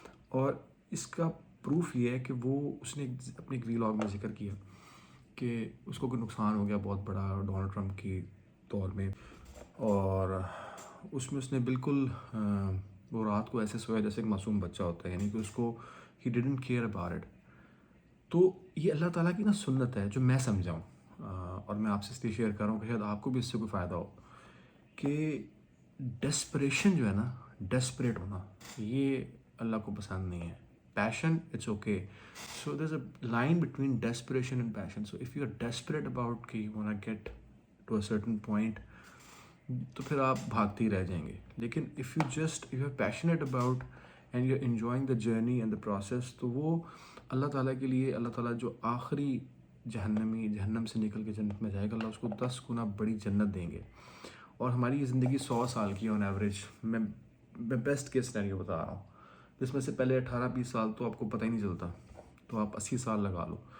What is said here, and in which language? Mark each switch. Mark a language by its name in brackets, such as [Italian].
[Urdu] اور اس کا پروف یہ ہے کہ اس نے اپنے ایک ویلاگ میں ذکر کیا کہ اس کو کوئی نقصان ہو گیا بہت بڑا ڈونلڈ ٹرمپ کی دور میں، اور اس نے بالکل وہ رات کو ایسے سویا جیسے ایک معصوم بچہ ہوتا ہے. یعنی کہ اس کو [English] He didn't care about it. [Urdu] تو یہ اللہ تعالیٰ کی نا سنت ہے جو میں سمجھا ہوں، اور میں آپ سے اس لیے شیئر کر رہا ہوں کہ شاید آپ کو بھی اس سے کوئی فائدہ ہو. کہ ڈیسپریشن جو ہے نا، ڈیسپریٹ ہونا، یہ اللہ کو پسند نہیں ہے. [English] Passion, it's okay. So there's a line between desperation and passion. So if you're desperate about کہ you wanna get to a certain point, [Urdu] تو پھر آپ بھاگتے ہی رہ جائیں گے. لیکن [English] if you're passionate about and you're enjoying the journey and the process, [Urdu] تو وہ اللہ تعالیٰ کے لیے، اللہ تعالیٰ جو آخری جہنم سے نکل کے جنت میں جائے گا، اللہ اس کو 10 گنا بڑی جنت دیں گے. اور ہماری یہ زندگی 100 سال کی ہے [English] On average. [Urdu] میں [English] best case scenario [Urdu] بتا رہا ہوں، جس میں سے پہلے 18-20 سال تو آپ کو پتہ ہی نہیں چلتا، تو آپ 80 سال لگا لو.